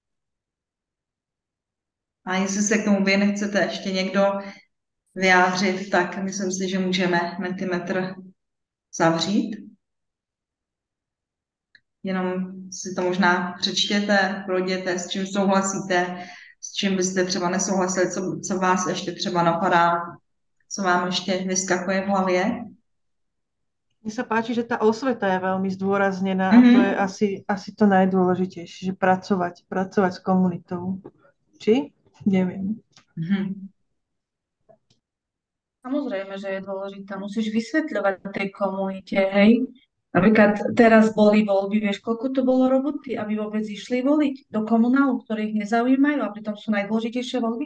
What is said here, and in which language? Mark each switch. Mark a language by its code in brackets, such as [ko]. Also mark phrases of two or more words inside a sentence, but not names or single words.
[cs] A jestli se k tomu vy nechcete ještě někdo vyjádřit, tak myslím si, že můžeme Mentimetr zavřít. Jenom si to možná přečtěte, projděte, s čím souhlasíte, s čím byste třeba nesouhlasili, co vás ještě třeba napadá, co vám ještě vyskakuje v hlavě. [sk] Mne sa páči, že tá osveta je veľmi zdôraznená a to je asi to najdôležitejšie, že pracovať s komunitou. Či? Neviem. Samozrejme, že je dôležitá. Musíš vysvetľovať tej komunite, hej? Napríklad teraz boli voľby, vieš, koľko to bolo roboty, aby vôbec išli voliť do komunálu, ktorých nezaujímajú a pritom sú najdôležitejšie voľby?